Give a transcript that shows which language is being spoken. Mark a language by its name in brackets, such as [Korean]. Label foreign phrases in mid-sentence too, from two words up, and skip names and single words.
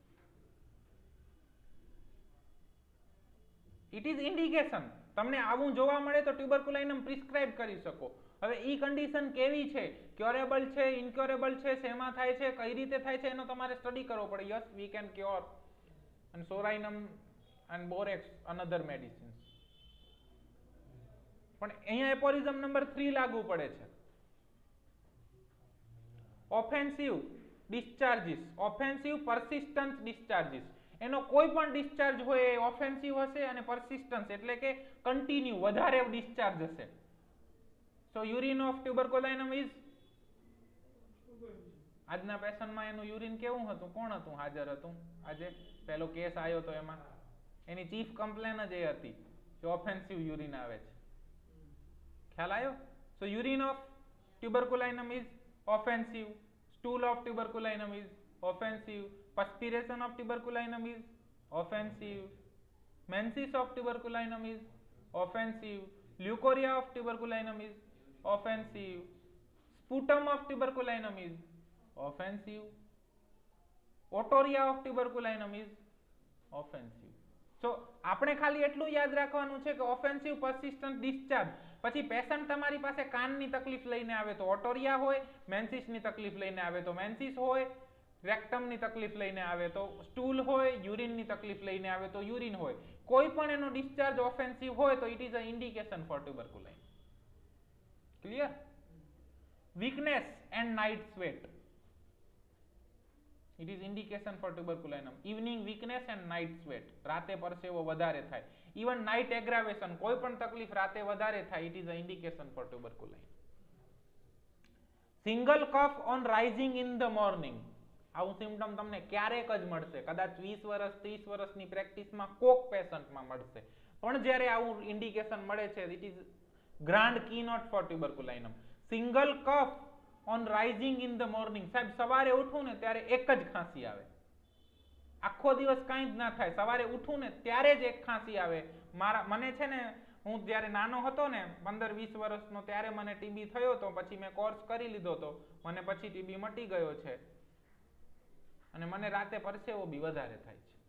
[English] it is indication. [Gujarati] તમને આવું જોવા મળે તો ટ્યુબરકુલાઇનમ પ્રિસ્ક્રાઇબ કરી શકો. હવે ઈ કન્ડિશન કેવી છે, ક્યોરેબલ છે, ઇનક્યોરેબલ છે, શેમાં થાય છે, કઈ રીતે થાય છે, એનો તમારે સ્ટડી કરવો પડે. [English] yes, we can cure and સોરાઇનમ and બોરેક્સ another medicines. [Gujarati] પણ અહીંયા એપોરિઝમ નંબર 3 લાગુ પડે છે. [English] offensive discharges, offensive persistence discharges, [Gujarati] એનો કોઈ પણ ડિસ્ચાર્જ હોય એ ઓફેન્સિવ હશે અને પરસિસ્ટન્સ એટલે કે કન્ટિન્યુ વધારે ડિસ્ચાર્જ હશે. [English] so urine of tuberculinum is, [Gujarati] આજના પેશન્ટમાં એનું યુરિન કેવું હતું? કોણ હતું હાજર હતું આજે? પેલો કેસ આવ્યો તો એમાં એની [English] chief complain [Gujarati] જ એ હતી કે [English] offensive urine [Gujarati] આવે છે. ખ્યાલ આવ્યો? [English] So urine of tuberculinum is offensive, stool of tuberculinum is offensive, perspiration of tuberculinum is offensive, menses of tuberculinum is offensive, leukorrhea of tuberculinum is offensive, sputum of tuberculinum is offensive, otorrhea of tuberculinum is offensive. [Gujarati] So આપણે ખાલી એટલું યાદ રાખવાનું છે કે [English] offensive persistent discharge, [Gujarati] પછી પેશન્ટ તમારી પાસે કાનની તકલીફ લઈને આવે તો ઓટોરિયા હોય, મેન્સિસની તકલીફ લઈને આવે તો મેન્સિસ હોય, રેક્ટમની તકલીફ લઈને આવે તો સ્ટૂલ હોય, યુરિનની તકલીફ લઈને આવે તો યુરિન હોય. કોઈ પણ એનો ડિસ્ચાર્જ ઓફેન્સિવ હોય તો [English] it is a indication for tuberculine. clear? weakness and night sweat, it is indication for tuberculinum. Evening weakness and night sweat, [Gujarati] રાતે પરસેવો વધારે થાય. [English] Even night aggravation, [Gujarati] કોઈ પણ તકલીફ રાતે વધારે થાય, [English] it is an indication for tuberculine. Single cough on rising in the morning, [Gujarati] આવું સિમ્પટમ તમને ક્યારેક જ મળશે, કદાચ 20 વર્ષ 30 વર્ષની પ્રેક્ટિસમાં કોક પેશન્ટમાં મળશે, પણ જ્યારે આવું ઇન્ડિકેશન મળે છે, [English] it is grand keynote for tuberculinum. Single cough on rising in the morning, [Gujarati] સાહેબ સવારે ઉઠું ને ત્યારે એક જ ખાંસી આવે, આખો દિવસ કાંઈ જ ના થાય, સવારે ઉઠું ને ત્યારે જ એક ખાંસી આવે. મને છે ને, હું જ્યારે નાનો હતો ને 15-20 વર્ષનો, ત્યારે મને ટીબી થયો હતો, પછી મેં કોર્સ કરી લીધો હતો, મને પછી ટીબી મટી ગયો છે, અને મને રાતે પરસેવો બી વધારે થાય છે.